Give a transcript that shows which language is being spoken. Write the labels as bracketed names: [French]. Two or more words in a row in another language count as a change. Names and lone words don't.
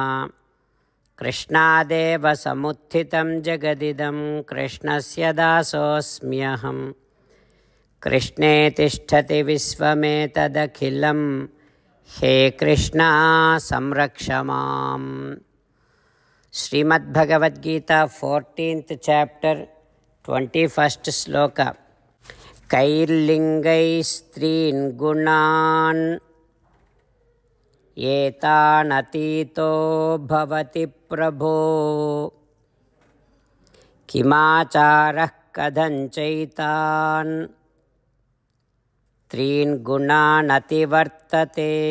[Sanskrit] कृष्णादेव समुत्थितं जगदिदं कृष्णस्य दासोऽस्म्यहम्. कृष्णे तिष्ठति विश्वमेतदखिलं हे कृष्णा संरक्ष माम्. [English] श्रीमद्भगवद्गीता 14th chapter 21st श्लोक. [Sanskrit] कैर्लिङ्गैस्त्रीन् गुणान् एतानतीतो भवति प्रभो. किमाचारः कथञ्चैतान् त्रीन् गुणान् अतिवर्तते.